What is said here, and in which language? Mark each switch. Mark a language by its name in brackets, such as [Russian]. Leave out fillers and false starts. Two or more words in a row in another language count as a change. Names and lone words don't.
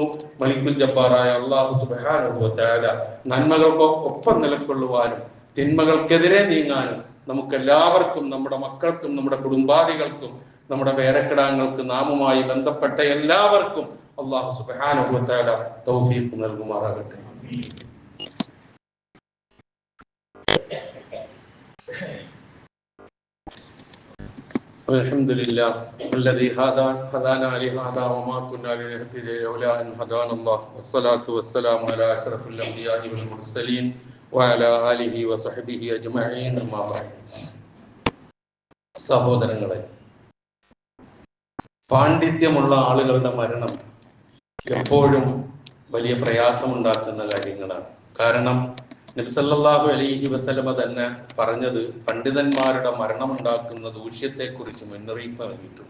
[Malayalam] മലിക്കുൽ ജബ്ബാറായ [Arabic] الله سبحانه وتعالى [Malayalam] നന്മകൾക്കൊപ്പം നിലകൊള്ളുവാനും തിന്മകൾക്കെതിരെ നീങ്ങാനും നമുക്കെല്ലാവർക്കും, നമ്മുടെ മക്കൾക്കും നമ്മുടെ കുടുംബാദികൾക്കും നമ്മുടെ പേരക്കിടാങ്ങൾക്കും നാമുമായി ബന്ധപ്പെട്ട എല്ലാവർക്കും [Arabic] الله سبحانه وتعالى [Malayalam] തൗഫീഖ് നൽകുമാറാകട്ടെ. [Arabic] الحمد لله الذي هدانا لهذا وما كنا لنهتدي لولا أن هدانا الله والصلاة والسلام على أشرف الأنبياء والمرسلين وعلى آله وصحبه أجمعين أما بعد. [Malayalam] സഹോദരങ്ങളെ, പാണ്ഡിത്യമുള്ള ആളുകളുടെ മരണം എപ്പോഴും വലിയ പ്രയാസമുണ്ടാക്കുന്ന കാര്യങ്ങളാണ്. കാരണം നബി [Arabic] صلى الله عليه وسلم [Malayalam] തന്നെ പറഞ്ഞത് പണ്ഡിതന്മാരുടെ മരണമുണ്ടാക്കുന്ന ദൂഷ്യത്തെക്കുറിച്ച് മുന്നറിയിപ്പ് നൽകിയിട്ടുണ്ട്.